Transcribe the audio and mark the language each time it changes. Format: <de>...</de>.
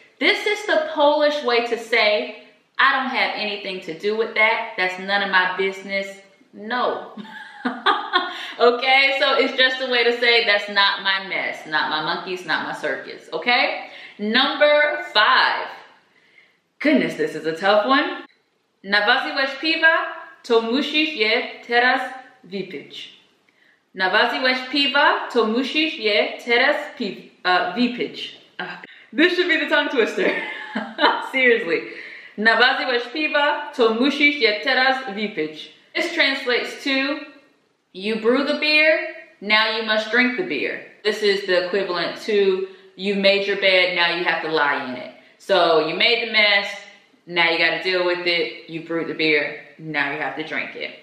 <en>This is the Polish way to say, I don't have anything to do with that. That's none of my business. No. Okay, so it's just a way to say that's not my mess, not my monkeys, not my circus, okay? Number 5. Goodness, this is a tough one.</en> <pl>Nawarzyłeś piwa, to musisz je teraz wypić. Nawarzyłeś piwa, to musisz je teraz wypić.</pl> <en>This should be the tongue twister. Seriously.</en> <pl>Nawarzyłeś piwa, to musisz je teraz wypić.</pl> <en>This translates to, you brew the beer, now you must drink the beer. This is the equivalent to, you've made your bed, now you have to lie in it. So you made the mess, now you got to deal with it. You brewed the beer, now you have to drink it.</en>